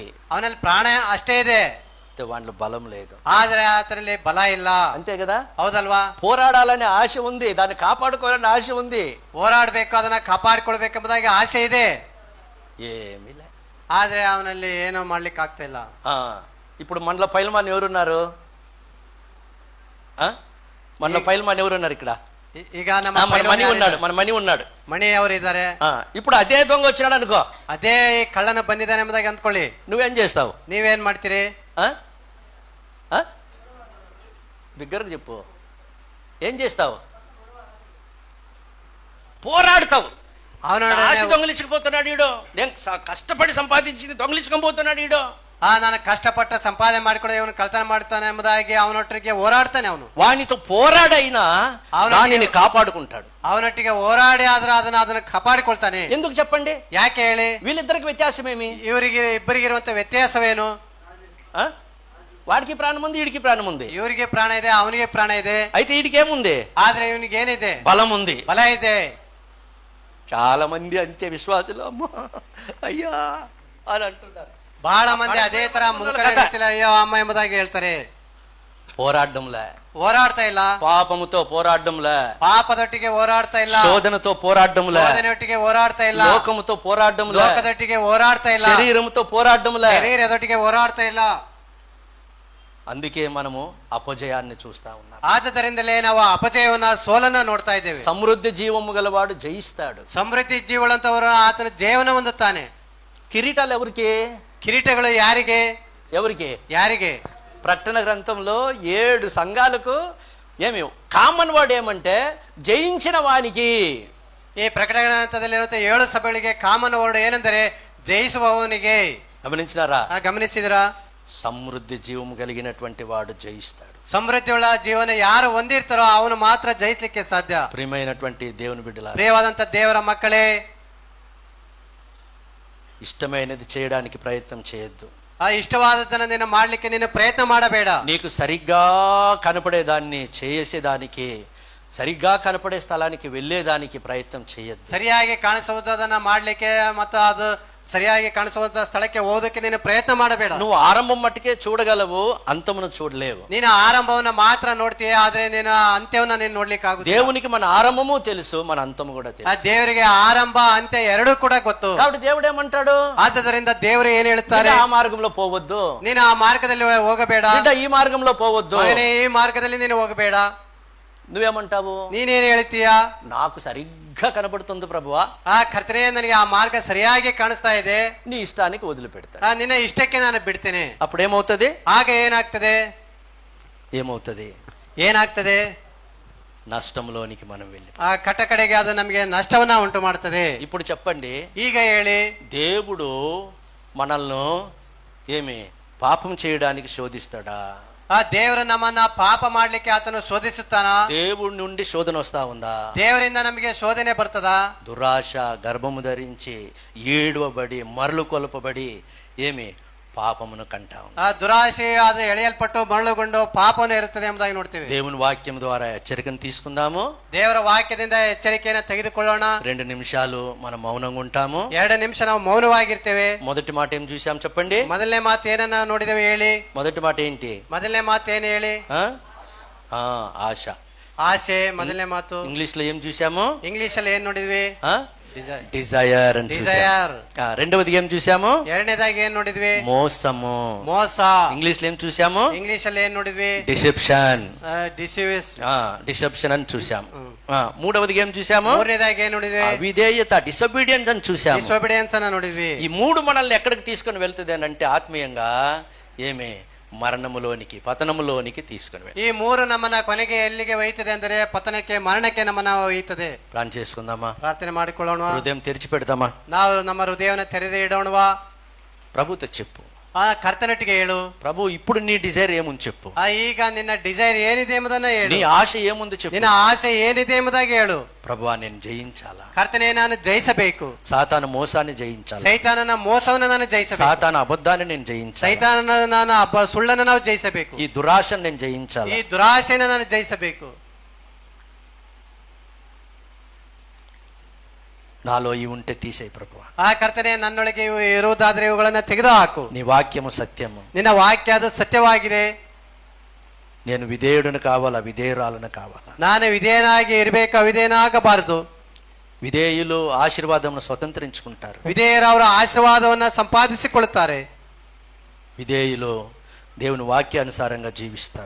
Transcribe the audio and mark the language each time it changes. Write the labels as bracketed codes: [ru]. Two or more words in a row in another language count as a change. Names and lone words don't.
[kn] ಅವನಲ್ಲಿ ಪ್ರಾಣ ಅಷ್ಟೇ ಇದೆ, [te] వాళ్ళ బలం లేదు. [kn] ಆದ್ರೆ ಆತನಲ್ಲಿ ಬಲ ಇಲ್ಲ, [te] అంతే కదా? [kn] ಹೌದಲ್ವಾ? [te] పోరాడాలనే ఆశ ఉంది, దాన్ని కాపాడుకోవాలనే ఆశ ఉంది, [kn] ಹೋರಾಡ್ಬೇಕು, ಅದನ್ನ ಕಾಪಾಡಿಕೊಳ್ಬೇಕೆಂಬುದಾಗಿ ಆಸೆ ಇದೆ, [te] ఏమిలే. [kn] ಆದ್ರೆ ಅವನಲ್ಲಿ ಏನೋ ಮಾಡ್ಲಿಕ್ಕೆ ಆಗ್ತಾ ಇಲ್ಲ. [te] ఇప్పుడు మనలో పైల్మాన్ ఎవరున్నారు? మనలో పైల్మాన్ ఎవరున్నారు ఇక్కడ? [kn] ಈಗ ನಮ್ಮ [te] మణి ఉన్నాడు, మన మణి ఉన్నాడు, [kn] ಮಣಿ ಅವರು ಇದ್ದಾರೆ. [te] ఇప్పుడు అదే దొంగ వచ్చినాడు అనుకో, [kn] ಅದೇ ಕಳ್ಳನ ಬಂದಿದ್ದಾನೆ ಎಂಬುದಾಗಿ ಅಂದ್ಕೊಳ್ಳಿ, [te] నువ్వేం చేస్తావు? [kn] ನೀವೇನ್ ಮಾಡ್ತೀರಿ? [te] బిగ్గరగా చెప్పు, ఏం చేస్తావు? పోరాడతావు. ఆస్తి దొంగలించుకుపోతున్నాడు ఈడో, నేను కష్టపడి సంపాదించింది దొంగలించుకొని ఈడో, [kn] ನಾನು ಕಷ್ಟಪಟ್ಟ ಸಂಪಾದನೆ ಮಾಡಿಕೊಂಡು ಇವನು ಕಳ್ತನ ಮಾಡ್ತಾನೆ ಎಂಬುದಾಗಿ ಅವನೊಟ್ಟಿಗೆ ಹೋರಾಡ್ತಾನೆ. ಅವನು [te] వానితో పోరాడైనా దానిని కాపాడుకుంటాడు. [kn] ಅವನೊಟ್ಟಿಗೆ ಹೋರಾಡಿ ಆದ್ರೆ ಅದನ್ನ ಕಾಪಾಡಿಕೊಳ್ತಾನೆ. [te] ఎందుకు చెప్పండి? [kn] ಯಾಕೆ ಹೇಳಿ? [te] వీళ్ళిద్దరికి వ్యత్యాసం ఏమి? [kn] ಇಬ್ಬರಿಗಿರುವಂತ ವ್ಯತ್ಯಾಸವೇನು? [te] వాడికి ప్రాణం ఉంది, వీడికి ప్రాణం ఉంది. [kn] ಇವರಿಗೆ ಪ್ರಾಣ ಇದೆ, ಅವನಿಗೆ ಪ್ರಾಣ ಇದೆ. [te] అయితే వీడికి ఏముంది? [kn] ಆದ್ರೆ ಇವನಿಗೆ ಏನಿದೆ? [te] బలం ఉంది, [kn] ಬಲ ಇದೆ. [te] చాలా మంది అంతే విశ్వాసులు, అమ్మా అయ్యా అని అంటున్నారు. [kn] ಬಹಳ ಮಂದಿ ಅದೇ ತರ ಮುದುಕರ ಅಯ್ಯೋ ಅಮ್ಮ ಎಂಬುದಾಗಿ ಹೇಳ್ತಾರೆ. [te] పోరాడడంలే, [kn] ಹೋರಾಡ್ತಾ ಇಲ್ಲ. [te] పాపముతో పోరాడడంలే, [kn] ಪಾಪದೊಟ್ಟಿಗೆ ಹೋರಾಡ್ತಾ ಇಲ್ಲ. [te] శోధనతో పోరాడడంలే, [kn] ಶೋಧನೆಯೊಟ್ಟಿಗೆ ಹೋರಾಡ್ತಾ ಇಲ್ಲ. [te] లోకముతో పోరాడడంలే, [kn] ಲೋಕದೊಟ್ಟಿಗೆ ಹೋರಾಡ್ತಾ ಇಲ್ಲ. [te] శరీరముతో పోరాడడంలే, [kn] ಶರೀರದೊಟ್ಟಿಗೆ ಹೋರಾಡ್ತಾ ಇಲ್ಲ. [te] అందుకే మనము అపజయాన్ని చూస్తా ఉన్నాం. [kn] ಆದ್ದರಿಂದಲೇ ನಾವು ಅಪಜಯವನ್ನ, ಸೋಲನ್ನ ನೋಡ್ತಾ ಇದ್ದೇವೆ. [te] సమృద్ధి జీవము గలవాడు జయిస్తాడు. [kn] ಸಮೃದ್ಧಿ ಜೀವಳಂತವರು ಆತನ ಜೀವನ ಹೊಂದುತ್ತಾನೆ. [te] కిరీటాలు ఎవరికి? [kn] ಕಿರೀಟಗಳು ಯಾರಿಗೆ? [te] ఎవరికి? [kn] ಯಾರಿಗೆ? [te] ప్రకటన గ్రంథంలో 7 సంఘాలకు ఏమి [en] common word [te] ఏమంటే జయించిన వానికి. [kn] ಈ ಪ್ರಕಟಣೆ ಗ್ರಂಥದಲ್ಲಿರುವಂತ 7 ಸಭೆಗಳಿಗೆ [en] common word [kn] ಏನೆಂದರೆ ಜಯಿಸುವವನಿಗೆ. [te] గమనించినారా? [kn] ಗಮನಿಸಿದಿರಾ? [te] సమృద్ధి జీవము కలిగినటువంటి వాడు జయిస్తాడు. [kn] ಸಮೃದ್ಧಿಯುಳ್ಳ ಜೀವನ ಯಾರು ಹೊಂದಿರ್ತಾರೋ ಅವನು ಮಾತ್ರ ಜಯಿಸಲಿಕ್ಕೆ ಸಾಧ್ಯ. [te] ప్రియమైనటువంటి దేవుని బిడ్డలారా, [kn] ಪ್ರಿಯವಾದಂತ ದೇವರ ಮಕ್ಕಳೇ, [te] ఇష్టమైనది చేయడానికి ప్రయత్నం చేయొద్దు. [kn] ಆ ಇಷ್ಟವಾದದ್ದನ್ನ ನೀನು ಮಾಡ್ಲಿಕ್ಕೆ ನೀನು ಪ್ರಯತ್ನ ಮಾಡಬೇಡ. [te] నీకు సరిగ్గా కనపడేదాన్ని చేసేదానికి, సరిగ్గా కనపడే స్థలానికి వెళ్ళేదానికి ప్రయత్నం చేయొద్దు. [kn] ಸರಿಯಾಗಿ ಕಾಣಿಸುವುದನ್ನ ಮಾಡ್ಲಿಕ್ಕೆ ಮತ್ತು ಅದು ಸರಿಯಾಗಿ ಕಾಣಿಸುವಂತ ಸ್ಥಳಕ್ಕೆ ಹೋಗೋದಕ್ಕೆ ನೀನು ಪ್ರಯತ್ನ ಮಾಡಬೇಡ. [te] నువ్వు ఆరంభం మట్టుకే చూడగలవు, అంతమును చూడలేవు. [kn] ನೀನು ಆರಂಭವನ್ನ ಮಾತ್ರ ನೋಡ್ತೀಯ, ಆದ್ರೆ ನೀನು ಅಂತ್ಯವನ್ನ ನೀನು ನೋಡ್ಲಿಕ್ಕೆ ಆಗುದಿಲ್ಲ. [te] దేవునికి మన ఆరంభము తెలుసు, మన అంతము కూడా [kn] ಆ [te] తెలుసు. [kn] ದೇವರಿಗೆ ಆರಂಭ ಅಂತ್ಯ ಎರಡೂ ಕೂಡ ಗೊತ್ತು. [te] కాబట్టి దేవుడు ఏమంటాడు? [kn] ಆದ್ದರಿಂದ ದೇವರು ಏನ್ ಹೇಳ್ತಾರೆ? [te] ఆ మార్గంలో పోవద్దు, [kn] ನೀನು ಆ ಮಾರ್ಗದಲ್ಲಿ ಹೋಗಬೇಡ. [te] ఈ మార్గంలో పోవద్దు, [kn] ಈ ಮಾರ್ಗದಲ್ಲಿ ನೀನು ಹೋಗಬೇಡ. [te] నువ్వేమంటావు? [kn] ನೀನೇನು ಹೇಳ್ತೀಯ? [te] నాకు సరిగ్గా కనబడుతుంది ప్రభువా, [kn] ಆ ಕರ್ತನೇ ನನಗೆ ಆ ಮಾರ್ಗ ಸರಿಯಾಗಿ ಕಾಣಿಸ್ತಾ ಇದೆ, [te] నీ ఇష్టానికి వదిలిపెడతా, [kn] ನಿನ್ನ ಇಷ್ಟಕ್ಕೆ ನಾನು ಬಿಡ್ತೇನೆ. [te] అప్పుడేమవుతుంది? [kn] ಆಗ ಏನಾಗ್ತದೆ? [te] ఏమవుతుంది? [kn] ಏನಾಗ್ತದೆ? [te] నష్టంలోనికి మనం వెళ్ళి [kn] ಆ ಕಟ್ಟ ಕಡೆಗೆ ಅದು ನಮಗೆ ನಷ್ಟವನ್ನ ಉಂಟು ಮಾಡ್ತದೆ. [te] ఇప్పుడు చెప్పండి, [kn] ಈಗ ಹೇಳಿ, [te] దేవుడు మనల్ని ఏమి పాపం చేయడానికి శోధిస్తాడా? [kn] ಆ ದೇವರು ನಮ್ಮನ್ನ ಪಾಪ ಮಾಡ್ಲಿಕ್ಕೆ ಆತನು ಶೋಧಿಸುತ್ತಾನ? [te] దేవుడి నుండి శోధన వస్తా ఉందా? [kn] ದೇವರಿಂದ ನಮಗೆ ಶೋಧನೆ ಬರ್ತದ? [te] దురాశ గర్భము ధరించి ఏడవబడి మరలు కొలపబడి ఏమి పాపమును కంటాము. [kn] ಆ ದುರಾಶೆ ಅದು ಎಳೆಯಲ್ಪಟ್ಟು ಮರಳುಗೊಂಡು ಪಾಪವನ್ನು ಇರುತ್ತದೆ ಎಂಬುದಾಗಿ ನೋಡ್ತೀವಿ. [te] దేవుని వాక్యం ద్వారా హెచ్చరికను తీసుకుందాము. [kn] ದೇವರ ವಾಕ್ಯದಿಂದ ಎಚ್ಚರಿಕೆಯನ್ನು ತೆಗೆದುಕೊಳ್ಳೋಣ. [te] 2 నిమిషాలు మనం మౌనంగా ఉంటాము. [kn] 2 ನಿಮಿಷ ನಾವು ಮೌನವಾಗಿರ್ತೇವೆ. [te] మొదటి మాట ఏం చూసాం చెప్పండి? [kn] ಮೊದಲನೇ ಮಾತು ಏನನ್ನ ನೋಡಿದೇವೆ ಹೇಳಿ. [te] మొదటి మాట ఏంటి? [kn] ಮೊದಲನೇ ಮಾತು ಏನು ಹೇಳಿ? [te] ఆశ. [kn] ಆಸೆ ಮೊದಲನೇ ಮಾತು. [te] ఇంగ్లీష్ లో ఏం చూసాము? [kn] ಇಂಗ್ಲಿಷ್ ಅಲ್ಲಿ ಏನ್ ನೋಡಿದ್ವಿ? [te] డిజైర్ అని డిజైర్. రెండవది ఏం చూసాము? [kn] ಎರಡನೇದಾಗಿ ಏನ್ ನೋಡಿದ್ವಿ? [te] మోసము. [kn] ಮೋಸ. [te] ఇంగ్లీష్ లో ఏం చూసాము? [kn] ಇಂಗ್ಲಿಷ್ ಅಲ್ಲಿ ಏನ್ ನೋಡಿದ್ವಿ? [te] డిసెప్షన్. డిసెప్షన్ అని చూసాము. మూడవది ఏం చూసాము? [kn] ಮೂರನೇದಾಗಿ ಏನ್ ನೋಡಿದ್ವಿ? [te] విధేయత, డిసొబీడియన్స్ అని చూసాము. [kn] డిసొబీడియన్స్ అన్న ನೋಡಿದ್ವಿ. [te] ఈ మూడు మనల్ని ఎక్కడికి తీసుకొని వెళ్తుంది అని అంటే ఆత్మీయంగా ఏమే మరణములోనికి, పతనములోనికి తీసుకొని వెళ్ళి. [kn] ಈ ಮೂರು ನಮ್ಮನ್ನ ಕೊನೆಗೆ ಎಲ್ಲಿಗೆ ಒಯ್ಯುತ್ತದೆ ಅಂದರೆ ಪತನಕ್ಕೆ, ಮರಣಕ್ಕೆ ನಮ್ಮನ್ನ ಒಯ್ಯುತ್ತದೆ. [te] ಪ್ರಾರ್ಥನೆ చేసుకుందామా? [kn] ಪ್ರಾರ್ಥನೆ ಮಾಡಿಕೊಳ್ಳೋಣ. [te] హృదయం తెరిచి పెడదామా? [kn] ನಾವು ನಮ್ಮ ಹೃದಯವನ್ನು ತೆರೆದು ಇಡೋಣವಾ? [te] ప్రభుతో చెప్పు. [kn] ಆ ಕರ್ತನೊಟ್ಟಿಗೆ ಹೇಳು, [te] ప్రభు ఇప్పుడు నీ డిజైర్ ఏముంది చెప్పు. [kn] ಈಗ ನಿನ್ನ ಡಿಸೈರ್ ಏನಿದೆ ಎಂಬುದನ್ನ ಹೇಳು. [te] నీ ఆశ ఏముంది చెప్పు. [kn] ನಿನ್ನ ಆಸೆ ಏನಿದೆ ಎಂಬುದಾಗಿ ಹೇಳು. [te] ప్రభువా నేను జయించాలా? [kn] ಕರ್ತನೇ ನಾನು ಜಯಿಸಬೇಕು. [te] సాతాను మోసాన్ని జయించాలా? [kn] ಸೈತಾನನ ಮೋಸವನ್ನು ನಾನು ಜಯಿಸಬೇಕು. [te] సాతాను అబద్ధాన్ని నేను జయించాలా? [kn] ಸೈತಾನನ ನಾನು ಸುಳ್ಳನ್ನು ನಾವು ಜಯಿಸಬೇಕು. [te] ఈ దురాశను నేను జయించాలా? [kn] ಈ ದುರಾಶೆಯನ್ನು ನಾನು ಜಯಿಸಬೇಕು. [te] నాలో ఇవి ఉంటే తీసేయి ప్రభువా. [kn] ಆ ಕರ್ತನೆ ನನ್ನೊಳಗೆ ಇರುವುದಾದ್ರೆ ಇವುಗಳನ್ನ ತೆಗೆದು ಹಾಕು. [te] నీ వాక్యము సత్యము. [kn] ನಿನ್ನ ವಾಕ್ಯ ಅದು ಸತ್ಯವಾಗಿದೆ. [te] నేను విధేయుడిని కావాలా, విధేయురాలను కావాలా? [kn] ನಾನು ವಿಧೇಯನಾಗಿ ಇರಬೇಕು, ಅವಿಧೇಯನಾಗಬಾರದು. [te] విధేయులు ఆశీర్వాదమును స్వతంత్రించుకుంటారు. [kn] ವಿಧೇಯರು ಅವರ ಆಶೀರ್ವಾದವನ್ನ ಸಂಪಾದಿಸಿಕೊಳ್ಳುತ್ತಾರೆ. [te] విధేయులు దేవుని వాక్యానుసారంగా జీవిస్తారు.